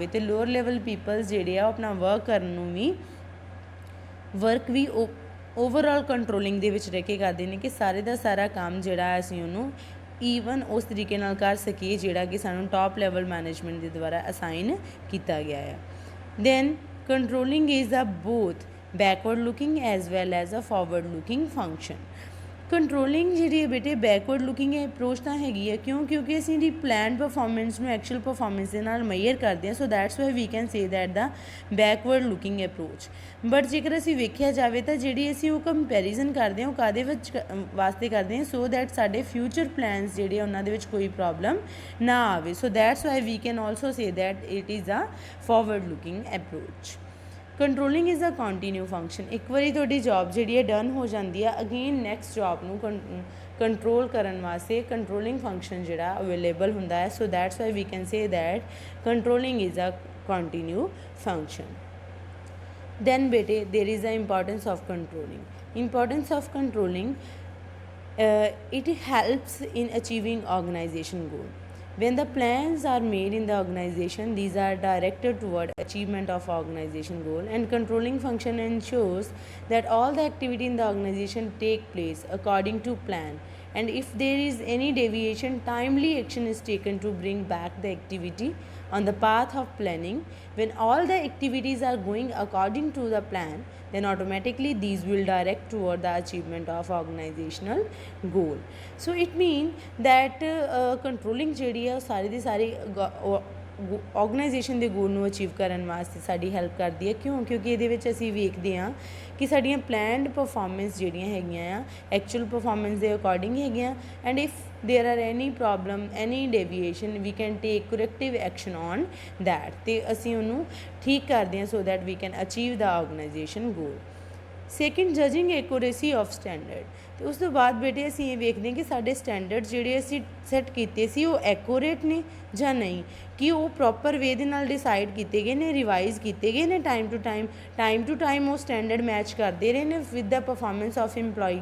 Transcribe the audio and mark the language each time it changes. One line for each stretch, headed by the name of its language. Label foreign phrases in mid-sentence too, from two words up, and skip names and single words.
Punjabi: ਅਤੇ
English: lower level peoples
Punjabi: ਜਿਹੜੇ ਆ ਉਹ ਆਪਣਾ ਵਰਕ ਕਰਨ ਨੂੰ ਵੀ
English: overall controlling
Punjabi: ਦੇ ਵਿੱਚ ਰਹਿ ਕੇ ਕਰਦੇ ਨੇ ਕਿ ਸਾਰੇ ਦਾ ਸਾਰਾ ਕੰਮ ਜਿਹੜਾ ਅਸੀਂ ਉਹਨੂੰ ਈਵਨ ਉਸ ਤਰੀਕੇ ਨਾਲ ਕਰ ਸਕੀਏ ਜਿਹੜਾ ਕਿ ਸਾਨੂੰ
English: top level management
Punjabi: ਦੇ ਦੁਆਰਾ ਅਸਾਈਨ ਕੀਤਾ ਗਿਆ ਹੈ।
English: then controlling is a both backward looking as well as a forward looking function।
Punjabi: ਕੰਟਰੋਲਿੰਗ ਜਿਹੜੀ ਹੈ ਬੇਟੇ
English: backward looking approach
Punjabi: ਤਾਂ ਹੈਗੀ ਹੈ, ਕਿਉਂਕਿ ਅਸੀਂ ਦੀ
English: planned performance
Punjabi: ਨੂੰ
English: actual performance
Punjabi: ਦੇ ਨਾਲ ਮੇਜਰ ਕਰਦੇ ਹਾਂ,
English: so that's why we can say that the backward looking approach.
Punjabi: ਬਟ ਜੇਕਰ ਅਸੀਂ ਵੇਖਿਆ ਜਾਵੇ ਤਾਂ ਜਿਹੜੀ ਅਸੀਂ ਉਹ ਕੰਪੈਰੀਜ਼ਨ ਕਰਦੇ ਹਾਂ ਉਹ ਕਾਹਦੇ ਵਿੱਚ ਵਾਸਤੇ ਕਰਦੇ ਹਾਂ,
English: so that
Punjabi: ਸਾਡੇ
English: future plans
Punjabi: ਜਿਹੜੇ ਉਹਨਾਂ ਦੇ ਵਿੱਚ ਕੋਈ ਪ੍ਰੋਬਲਮ ਨਾ ਆਵੇ।
English: so that's why we can also say that it is a forward looking approach. controlling is a continue function.
Punjabi: ਇੱਕ ਵਾਰੀ ਤੁਹਾਡੀ ਜੋਬ ਜਿਹੜੀ ਹੈ ਡਨ ਹੋ ਜਾਂਦੀ ਹੈ,
English: again next job
Punjabi: ਨੂੰ ਕੰਟਰੋਲ ਕਰਨ ਵਾਸਤੇ
English: controlling function
Punjabi: ਜਿਹੜਾ ਅਵੇਲੇਬਲ ਹੁੰਦਾ ਹੈ।
English: so that's why we can say that controlling is a continue function. then bete there is the importance of controlling. It helps in achieving organization goal. When the plans are made in the organization, these are directed toward achievement of organization goal, and controlling function ensures that all the activity in the organization take place according to plan, and if there is any deviation, timely action is taken to bring back the activity on the path of planning. When all the activities are going according to the plan, then automatically these will direct toward the achievement of organizational goal. So it means that controlling
Punjabi: ਜਿਹੜੀ ਹੈ ਸਾਰੀ ਦੀ ਸਾਰੀ ਆਰਗੇਨਾਈਜੇਸ਼ਨ ਦੇ ਗੋਲ ਨੂੰ ਅਚੀਵ ਕਰਨ ਵਾਸਤੇ ਸਾਡੀ ਹੈਲਪ ਕਰਦੀ ਹੈ। ਕਿਉਂਕਿ ਇਹਦੇ ਵਿੱਚ ਅਸੀਂ ਵੇਖਦੇ ਹਾਂ ਕਿ ਸਾਡੀਆਂ
English: planned performance
Punjabi: ਜਿਹੜੀਆਂ ਹੈਗੀਆਂ ਆ
English: actual performance
Punjabi: ਦੇ ਅਕੋਰਡਿੰਗ ਹੈਗੀਆਂ,
English: and if there are any problem, any deviation, we can take corrective action on that,
Punjabi: ਤੇ ਅਸੀਂ ਉਹਨੂੰ ਠੀਕ ਕਰਦੇ ਹਾਂ
English: so that we can achieve the organization goal. second, judging accuracy of standard.
Punjabi: ਅਤੇ ਉਸ ਤੋਂ ਬਾਅਦ ਬੇਟੇ ਅਸੀਂ ਇਹ ਵੇਖਦੇ ਹਾਂ ਕਿ ਸਾਡੇ ਸਟੈਂਡਰਡ ਜਿਹੜੇ ਅਸੀਂ ਸੈੱਟ ਕੀਤੇ ਸੀ ਉਹ ਐਕੂਰੇਟ ਨੇ ਜਾਂ ਨਹੀਂ, ਕਿ ਉਹ
English: proper way
Punjabi: ਦੇ ਨਾਲ ਡਿਸਾਈਡ ਕੀਤੇ ਗਏ ਨੇ, ਰਿਵਾਈਜ਼ ਕੀਤੇ ਗਏ ਨੇ
English: time to time
Punjabi: ਉਹ
English: standard match
Punjabi: ਕਰਦੇ ਰਹੇ ਨੇ
English: with the performance of employee.